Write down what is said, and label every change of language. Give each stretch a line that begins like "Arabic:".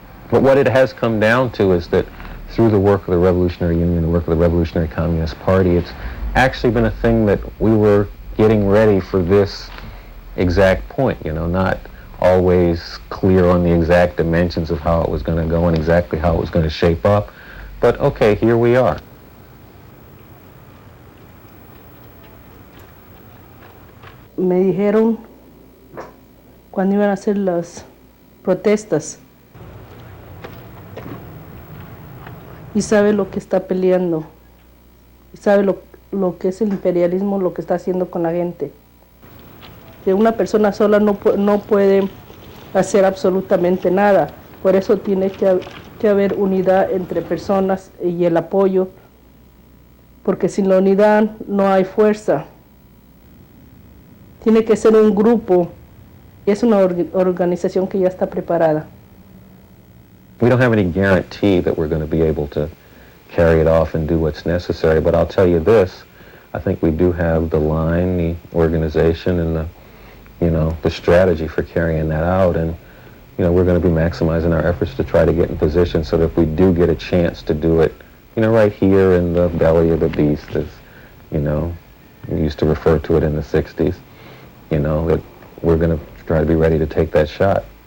English: But what it has come down to is that through the work of the Revolutionary Union, the work of the Revolutionary Communist Party, it's actually been a thing that we were getting ready for this exact point, you know, not always clear on the exact dimensions of how it was going to go and exactly how it was going to shape up, but okay, here we are.
Spanish: Me dijeron cuando iban a hacer las protestas, y sabe lo que está peleando, y sabe lo que es el imperialismo, lo que está haciendo con la gente. Que una persona sola no puede hacer absolutamente nada, por eso tiene que haber unidad entre personas y el apoyo, porque sin la unidad no hay fuerza. Tiene que ser un grupo, y es una organización que ya está preparada.
English: We don't have any guarantee that we're going to be able to carry it off and do what's necessary, but I'll tell you this, I think we do have the line, the organization, and the strategy for carrying that out, and we're going to be maximizing our efforts to try to get in position so that if we do get a chance to do it, right here in the belly of the beast, as, we used to refer to it in the 60s, that we're going to try to be ready to take that shot.